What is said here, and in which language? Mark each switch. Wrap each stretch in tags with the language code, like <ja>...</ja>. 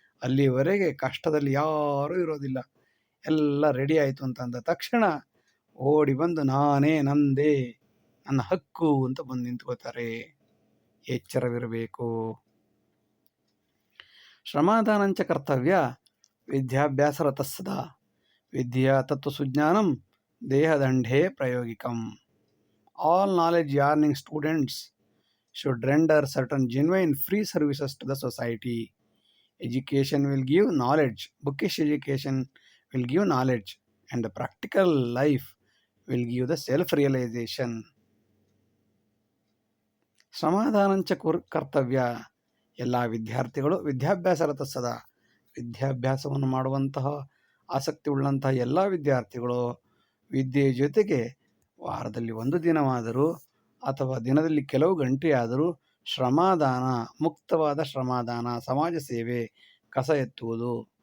<kn>ಅಲ್ಲಿವರೆಗೆ ಕಷ್ಟದಲ್ಲಿ ಯಾರೂ ಇರೋದಿಲ್ಲ. ಎಲ್ಲ ರೆಡಿ ಆಯಿತು ಅಂತಂದ ತಕ್ಷಣ ಓಡಿ ಬಂದು ನಾನೇ, ನಂದೇ, ನನ್ನ ಹಕ್ಕು ಅಂತ ಬಂದು ನಿಂತ್ಕೋತಾರೆ. ಎಚ್ಚರವಿರಬೇಕು.</kn> <sa>ಶ್ರಮಾದಾನಂಚ ಕರ್ತವ್ಯ ವಿದ್ಯಾಭ್ಯಾಸರತಃ ಸದಾ ವಿದ್ಯಾ ತತ್ವಸುಜ್ಞಾನಂ ದೇಹದಂಡೇ ಪ್ರಾಯೋಗಿಕಂ.</sa> <en>All knowledge yearning students should render certain genuine free services to the society. Education will give knowledge, bookish education will give knowledge, and the practical life will give the self-realization.</en> <sa>ಶ್ರಮಾದಾನಂಚ ಕರ್ತವ್ಯ.</sa> <kn>ಎಲ್ಲ ವಿದ್ಯಾರ್ಥಿಗಳು</kn> <sa>ವಿದ್ಯಾಭ್ಯಾಸರತ ಸದಾ</sa> <kn>ವಿದ್ಯಾಭ್ಯಾಸವನ್ನು ಮಾಡುವಂತಹ ಆಸಕ್ತಿ ಉಳ್ಳಂತಹ ಎಲ್ಲ ವಿದ್ಯಾರ್ಥಿಗಳು ವಿದ್ಯೆಯ ಜೊತೆಗೆ ವಾರದಲ್ಲಿ ಒಂದು ದಿನವಾದರೂ ಅಥವಾ ದಿನದಲ್ಲಿ ಕೆಲವು ಗಂಟೆಯಾದರೂ ಶ್ರಮಾದಾನ, ಮುಕ್ತವಾದ ಶ್ರಮಾದಾನ, ಸಮಾಜ ಸೇವೆ, ಕಸ ಎತ್ತುವುದು</kn>